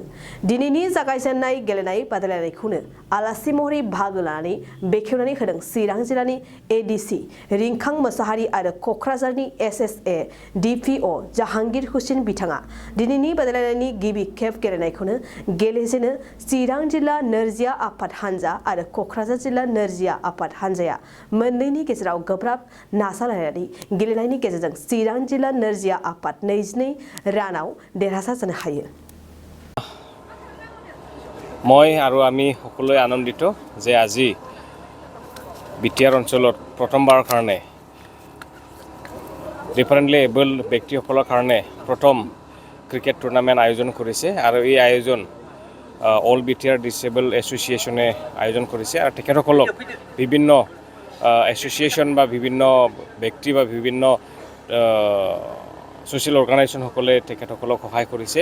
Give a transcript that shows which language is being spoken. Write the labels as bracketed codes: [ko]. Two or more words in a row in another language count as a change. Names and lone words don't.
[brx] दिनैनि जागायजेननाय गेलेनाय बादायलायनायखौनो आलासि महरै बाहागो लानानै बेखेवनानै होदों चिरां जिल्लानि एडिसि रिंखां मोसाहारि आरो क'क्राझार SSA DPO जाहांगीर हुसैन बिथाङा दिनैनि बादायलायनायनि गिबि खेब गेलेनायखौनो गेलेजेनो चिरां जिल्ला नोरजिया आफाद हानजा आरो क'क्राझार जिल्ला नोरजिया आफाद हानजाया मोननैनि गेजेराव गोब्राब नाजालायनानै गेलेनायनि गेजेरजों चिरां जिल्ला नोरजिया आफाद 22 रानाव देरहासार जानो हायो। [as] মই আৰু আমি সকলোৱে আনন্দিত যে আজি বিটিআৰ অঞ্চলত প্ৰথমবাৰৰ কাৰণে [en] differently abled [as] ব্যক্তিসকলৰ কাৰণে প্ৰথম [en] cricket tournament [as] আয়োজন কৰিছে আৰু এই আয়োজন অল বিটিআৰ ডিসেবল এছ'চিয়েশ্যনে আয়োজন কৰিছে আৰু তেখেতসকলক বিভিন্ন এছ'চিয়েশ্যন বা বিভিন্ন ব্যক্তি বা বিভিন্ন ছ'চিয়েল অৰ্গেনাইজেশ্যনসকলে তেখেতসকলক সহায় কৰিছে।